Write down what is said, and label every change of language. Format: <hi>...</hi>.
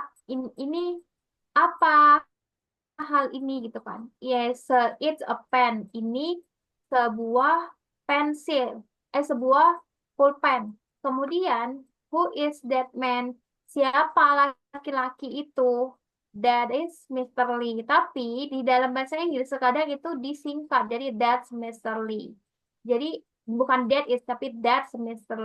<id>Ini apa hal ini gitu kan.</id> <en>Yes, it's a pen.</en> <id>Ini sebuah pensil. sebuah pulpen. Kemudian,</id> <en>who is that man?</en> <id>Siapa laki-laki itu?</id> <en>That is Mr. Lee.</en> <id>Tapi di dalam bahasa Inggris sekadang itu disingkat. Jadi</id> <en>that's Mr. Lee.</en> <id>Jadi bukan that is, tapi that's Mr.</id>